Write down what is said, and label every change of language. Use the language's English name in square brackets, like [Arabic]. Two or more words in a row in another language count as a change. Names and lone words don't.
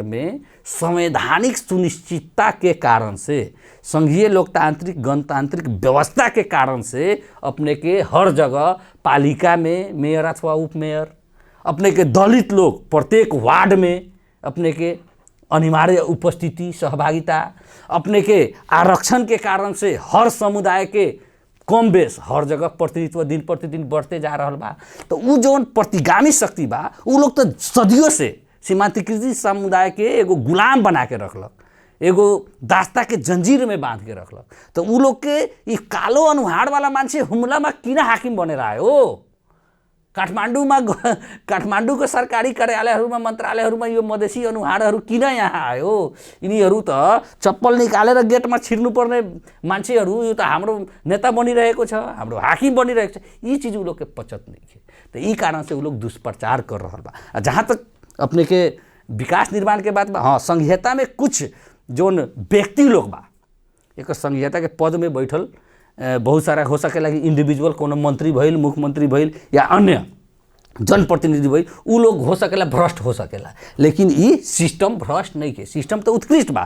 [Bhojpuri] में संवैधानिक सुनिश्चितता के कारण से, संघीय लोकतांत्रिक गणतांत्रिक व्यवस्था के कारण से अपने के हर जगह पालिका में मेयर अथवा उपमेयर, अपने के दलित लोग प्रत्येक वार्ड में अपने के अनिवार्य उपस्थिति सहभागिता, अपने के आरक्षण के कारण से हर समुदाय के कम बेस हर जगह प्रतिनिधित्व दिन प्रतिदिन बढ़ते जा रहा बा। तो उ जौन प्रतिगामी शक्ति बा उ लोग तो सदियों से सीमांतकृत समुदाय के एगो गुलाम बना के रखलक, एगो दास्ता के जंजीर में बांध के रखलक। तो उ लोग के ई [Nepali] कालो अनुहार वाला मान्छे हुमला में किन हाकिम बनेर आयो? काठमाडौँको सरकारी कार्यालयहरूमा मन्त्रालयहरूमा यो मधेसी अनुहारहरू किन यहाँ आयो? यिनीहरू त चप्पल निकालेर गेटमा छिर्नुपर्ने मान्छेहरू, यो त हाम्रो नेता बनिरहेको छ, हाम्रो हाकिम बनिरहेको छ। [Bhojpuri] यी चीज उ लोग के पचत नहीं है, तो ई कारण से उ लोग दुष्प्रचार कर रहा बा। जहाँ तक अपने के विकास निर्माण के बात बा, हाँ संघीयता में कुछ जोन व्यक्ति लोग बा, एक संघीयता के पद में बैठल बहुत सारा हो सकेला कि इंडिविजुअल कोनो मंत्री भइल, मुख्यमंत्री भइल या अन्य जनप्रतिनिधि भइल, उ लोग हो सकेला भ्रष्ट हो सकेला, लेकिन ई सिस्टम भ्रष्ट नहीं के, सिस्टम तो उत्कृष्ट बा।